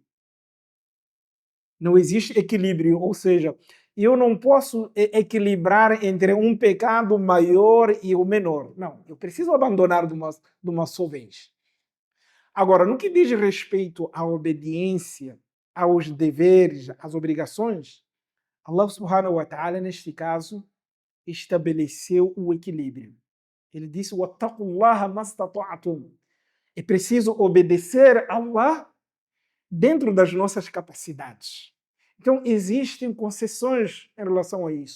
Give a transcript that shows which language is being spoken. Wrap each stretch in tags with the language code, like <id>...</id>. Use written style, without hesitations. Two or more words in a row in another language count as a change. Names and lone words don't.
<pt>Não existe equilíbrio, ou seja, eu não posso equilibrar entre um pecado maior e o menor. Não, eu preciso abandonar de uma só vez. Agora, no que diz respeito à obediência, aos deveres, às obrigações,</pt> <ar>الله سبحانه وتعالى,</ar> <pt>neste caso, estabeleceu o equilíbrio. Ele disse:</pt> <ar>"واتقوا الله ما استطعتم."</ar> <pt>É preciso obedecer a Allah dentro das nossas capacidades. Então, existem concessões em relação a isso.</pt>